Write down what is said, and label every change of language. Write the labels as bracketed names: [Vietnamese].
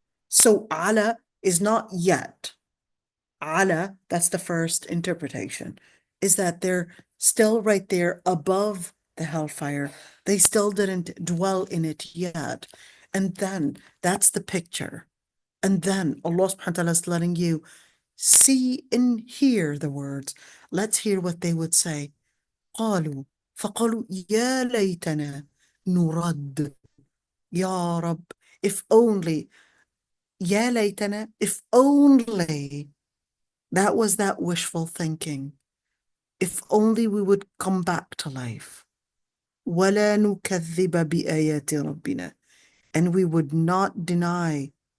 [English] So على is not yet. على, that's the first interpretation, is that they're still right there above the hellfire. They still didn't dwell in it yet. And then that's the picture. And then Allah subhanahu wa ta'ala is letting you see and hear the words. Let's hear what they would say. [Arabic] قالوا فقالوا يا ليتنا نرد. يا رب, [English] if only. [Arabic] يا ليتنا, [English] if only. That was that wishful thinking. If only we would come back to life. [Arabic] ولا نكذب بآيات ربنا. [English] And we would not deny.